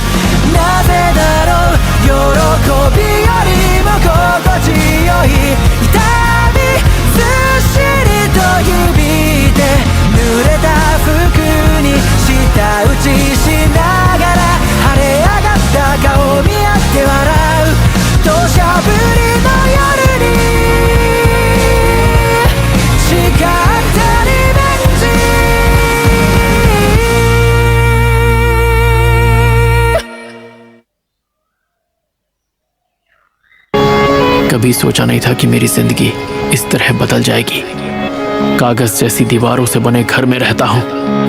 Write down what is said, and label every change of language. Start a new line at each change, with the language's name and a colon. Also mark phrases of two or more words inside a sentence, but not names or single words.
Japanese: なぜだろう喜びよりも心地よい痛みずっしりと指で濡れた服に舌打ちしながら晴れ上がった顔見合って笑う土砂降りの夜に誓ったリベンジ。
Hindi: कभी सोचा नहीं था कि मेरी जिंदगी इस तरह बदल जाएगी। कागज जैसी दीवारों से बने घर में रहता हूँ।